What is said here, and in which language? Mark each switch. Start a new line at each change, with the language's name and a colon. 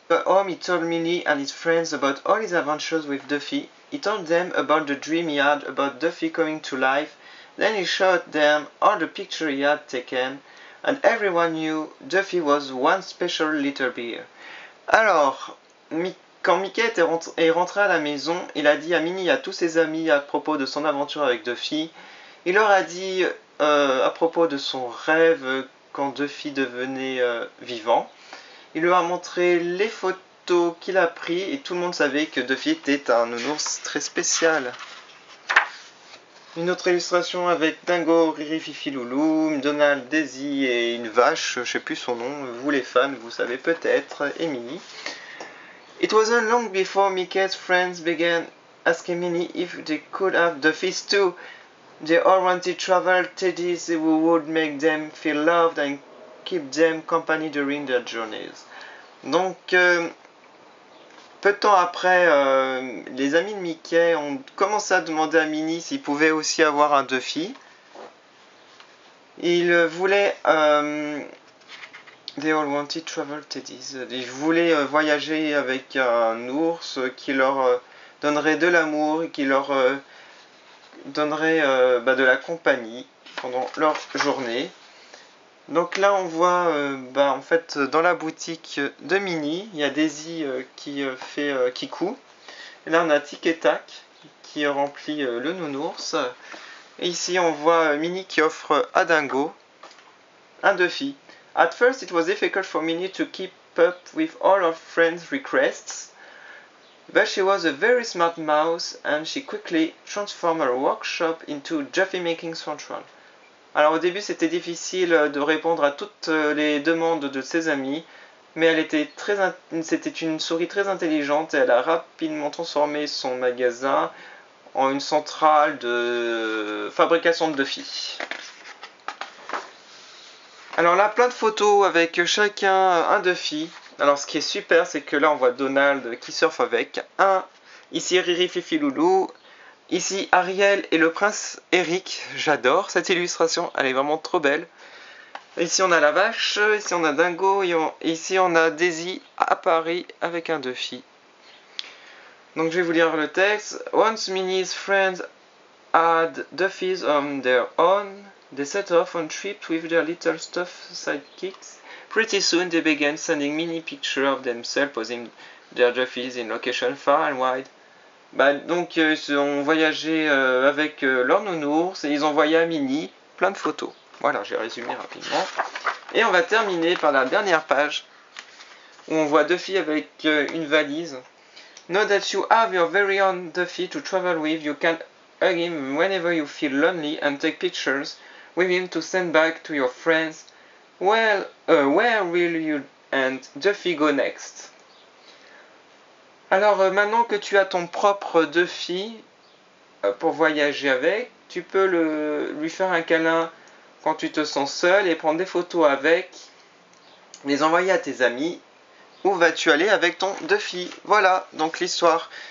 English: At home, he told Minnie and his friends about all his adventures with Duffy. He told them about the dream he had about Duffy coming to life. Then he showed them all the pictures he had taken, and everyone knew Duffy was one special little bear.
French: Alors, quand Mickey est rentré à la maison, il a dit à Minnie et à tous ses amis à propos de son aventure avec Duffy. Il leur a dit à propos de son rêve quand Duffy devenait vivant. Il leur a montré les photos qu'il a prises et tout le monde savait que Duffy était un nounours très spécial. Une autre illustration avec Dingo, Riri, Fifi, Loulou, Donald, Daisy et une vache, je sais plus son nom, vous les fans, vous savez peut-être, et Minnie.
English: It wasn't long before Mickey's friends began asking Minnie if they could have Duffy's too. They all wanted travel teddies who would make them feel loved and keep them company during their journeys.
French: Donc, peu de temps après, les amis de Mickey ont commencé à demander à Minnie s'ils pouvaient aussi avoir un Duffy. Ils voulaient...
English: They all wanted travel teddies.
French: Ils voulaient voyager avec un ours qui leur donnerait de l'amour et qui leur donnerait de la compagnie pendant leur journée. Donc là on voit en fait dans la boutique de Minnie, il y a Daisy qui coud. Et là on a Tic et Tac qui remplit le nounours. Et ici on voit Minnie qui offre à Dingo un Duffy.
English: At first it was difficult for Minnie to keep up with all her friends' requests. But she was a very smart mouse and she quickly transformed her workshop into Duffy Making Central.
French: Alors au début c'était difficile de répondre à toutes les demandes de ses amis, mais c'était une souris très intelligente et elle a rapidement transformé son magasin en une centrale de fabrication de Duffy. Alors là plein de photos avec chacun un Duffy. Alors ce qui est super, c'est que là on voit Donald qui surfe avec ici Riri, Fifi, Loulou, ici Ariel et le prince Eric. J'adore cette illustration, elle est vraiment trop belle. Ici on a la vache, ici on a Dingo et ici on a Daisy à Paris avec un Duffy. Donc je vais vous lire le texte.
English: Once Minnie's friends had Duffys on their own, they set off on trips with their little stuffed sidekicks. Pretty soon they began sending Minnie pictures of themselves posing their Duffys in locations far and wide.
French: Donc ils ont voyagé avec leur nounours et ils ont envoyé à Minnie plein de photos. Voilà, j'ai résumé rapidement. Et on va terminer par la dernière page où on voit Duffy avec une valise.
English: Know that you have your very own Duffy to travel with. You can hug him whenever you feel lonely and take pictures with him to send back to your friends. Well, where will you and Duffy go next?
French: Alors maintenant que tu as ton propre Duffy pour voyager avec, tu peux lui faire un câlin quand tu te sens seul et prendre des photos avec, les envoyer à tes amis. Où vas-tu aller avec ton Duffy? Voilà, donc l'histoire.